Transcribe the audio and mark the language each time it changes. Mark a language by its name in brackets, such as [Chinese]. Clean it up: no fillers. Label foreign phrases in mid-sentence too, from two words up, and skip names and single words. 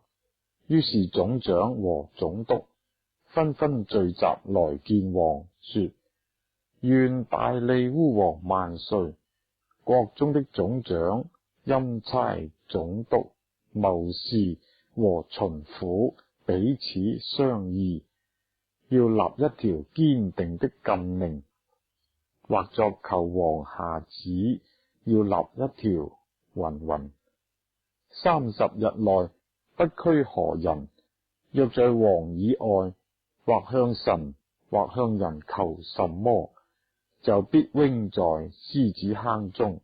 [Chinese] 於是總長和總督紛紛聚集來見王，說：願大利烏王萬歲！國中的總長、欽差、總督、謀士和巡撫彼此商議，要立一條堅定的禁令，或作求王下旨，要立一條云 ：30日內不拘何人，若在王以外，或向神或向人求什麼，就必扔在獅子坑中。